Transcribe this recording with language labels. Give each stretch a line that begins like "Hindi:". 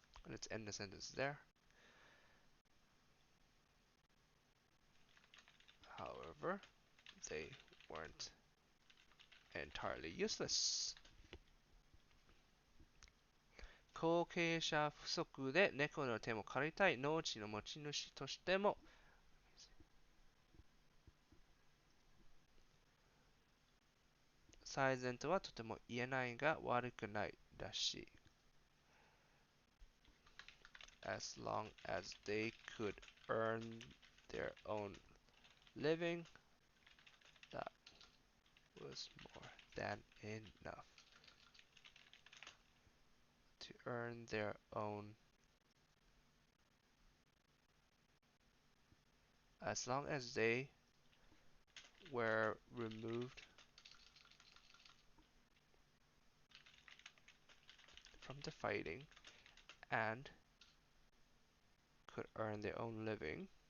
English: Let's end the sentence there. However, they weren't entirely useless.
Japanese: 後継者不足で猫の手も借りたい農地の持ち主としても最善とはとても言えないが悪くないらしい。
English: As long as they could earn their own living, that was more than enough to earn their own, as long as they were removed from the fighting and could earn their own living.